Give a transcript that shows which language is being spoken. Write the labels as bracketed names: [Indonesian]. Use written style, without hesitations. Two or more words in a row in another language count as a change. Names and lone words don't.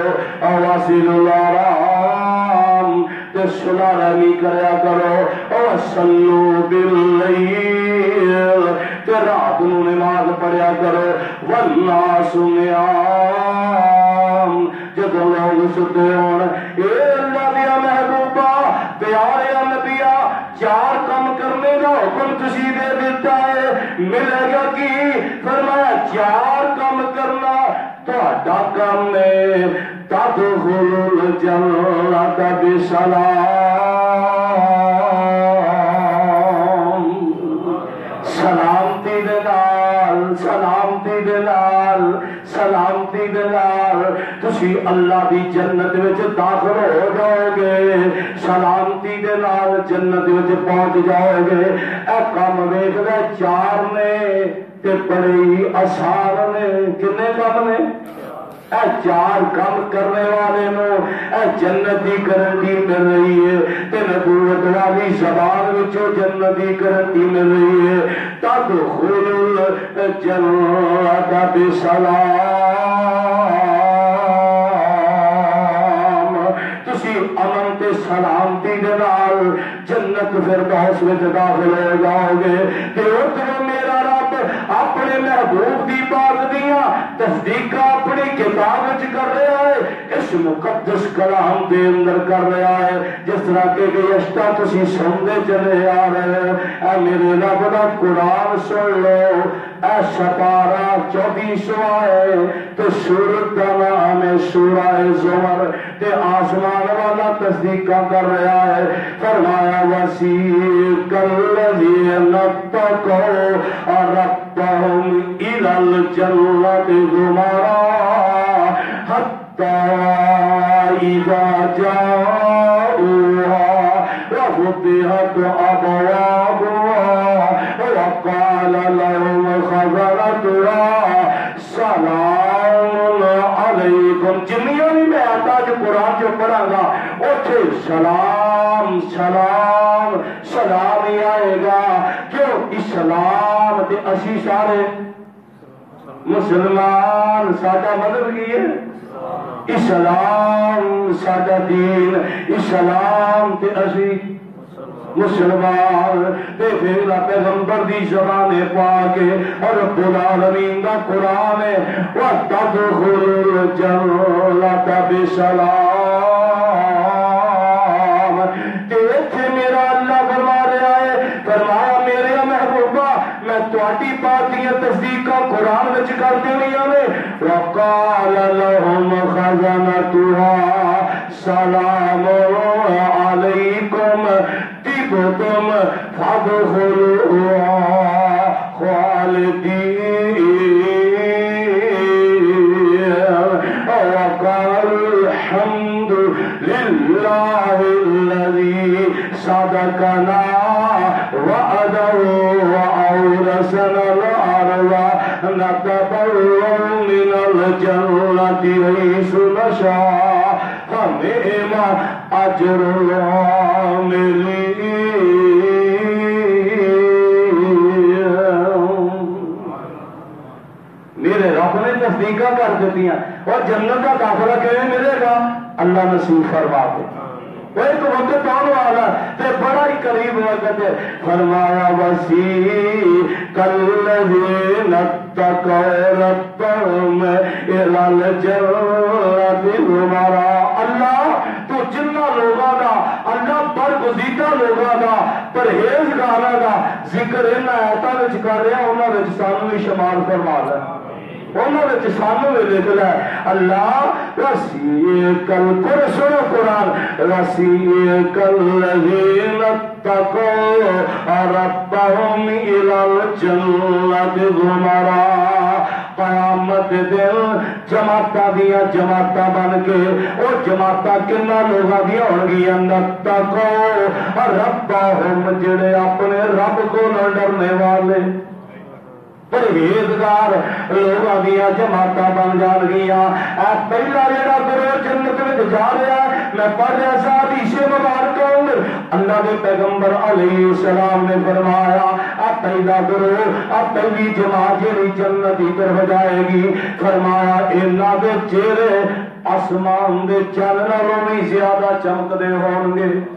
[Arabic] واصلوا الارحام [Punjabi] تے صلح رحمی کریا کرو. [Arabic] وصلوا باللیل [Punjabi] تے رات نو نماز پڑھیا کرو. [Arabic] والناس نیام [Punjabi] جب لوگ ستے ہون. اے اللہ دیا محبوبہ پیارے نبیا چار کام کرنے کا حکم تسی دے دیتا ہے ملے گا کی فرمایا چار کام کرنا تہاڈا کام ہے. [Arabic] تدخل الجنة بسلام. [Punjabi] سلامتی دے نال سلامتی دے نال سلامتی دے نال تسی اللہ دی جنت وچ داخل ہو جاؤ گے. سلامتی دے نال جنت وچ پہنچ جاؤ گے. اے کام ویکھدے چار نے تے بڑے ہی آسان نے. کنے کام نے؟ اے چار کام کرنے والے نو اے جنت دی گارنٹی مل رہی ہے تے نبوت والی زبان وچوں جنت دی گارنٹی مل رہی ہے. [Arabic] تدخل الجنة بسلام. [Punjabi] تسی امن تے سلامتی دے نال جنت فردوس وچ داخل ہو جاؤ گے. تے اتنے میرا رب اپنے محبوب دی بات دیاں تصدیقہ اپنی کتاب وچ کر رہا ہے. اس مقدس کلام دے اندر کر رہا ہے جس طرح کہ گزشتہ تسی سنتے چلے آ رہے ہو. اے میرے رب دا قرآن سن لو. اے سپارہ 24واں ہے تو سورت کا نام ہے سورہ زمر. تے آسمان والا تصدیقہ کر رہا ہے. [Arabic] فرمایا وسیق الذین اتقوا ربهم إلى الجنة زمرا حتى إذا جاءوها وفتحت أبوابها وقال لهم خزنتها سلام علیکم. [Punjabi] جنیاں بھی میں آتا جو قرآن جو پڑھا گا اٹھے سلام سلام سلام ہی آئے گا. کیوں اسلام تے اسی سارے مسلمان ساڈا مذہب کی ہے اسلام ساڈا دین اسلام تے اسی مسلمان. تے پھر پیغمبر دی زبان پاک اور [Arabic] رب العالمین [Punjabi] دا قرآن ہے. [Arabic] وَتَدْخُلُ الْجَنَّةَ بِسَلَام. [Punjabi] تے ایتھے میرا اللہ فرما رہا ہے فرمایا میرے محبوبہ میں تواڈی بات دی تصدیق قرآن وچ کر دینی ہے. [Arabic] وَقَالَ لَهُمْ خَزَنَتُهَا سَلَامٌ عَلَيْكُمْ طِبْتُمْ فَادْخُلُوهَا خَالِدِينَ وَقَالُوا الْحَمْدُ لِلَّهِ الَّذِي صَدَقَنَا وَعْدَهُ وَأَوْرَثَنَا الْأَرْضَ نَتَبَوَّأُ مِنَ الْجَنَّةِ حَيْثُ نَشَاءُ فَنِعْمَ أَجْرُ الْعَامِلِينَ. [Urdu] میرے رب نے تصدیقہ کر دیتی ہیں اور جنت کا داخلہ کیوں ملے گا اللہ نصیب فرما دے. [Punjabi] ایک وقت آنے والا تے بڑا ہی قریب وقت ہے. [Arabic] فرمایا وسیق الذین اتقوا ربهم الی الجنۃ زمرا. [Punjabi] اللہ تو جنہ لوگاں دا اللہ برگزیدہ لوگاں دا پرہیزگاراں دا ذکر انہاں آیاتاں وچ کر رہا انہاں وچ سانوں بھی شمار فرما لے. انہوں نے سانوں میں لکھ لیا اللہ وسیق سنو قرآن [Arabic] وسیق الذین اتقوا ربهم الی الجنۃ زمرا. [Punjabi] قیامت دن جماعتاں دیا جماعتاں بن کے وہ جماعتاں کنہ لوگاں دیا ہونگیاں [Arabic] اتقوا ربهم [Punjabi] جڑے اپنے رب کو نہ ڈرنے والے پرہیزگار لوگاں دیا جماعتاں بن جان گیا. اے پہلا جڑا گروہ جنت میں جا رہا ہے میں پڑھ رہا سا حدیث مبارکہ اللہ کے پیغمبر [Arabic] علیہ السلام [Punjabi] نے فرمایا اے پہلا گروہ اب پہلی جماعت جڑی جنت کی طرف جائے گی فرمایا انہاں دے چہرے آسمان دے چن نالوں بھی زیادہ چمکدے ہون گے.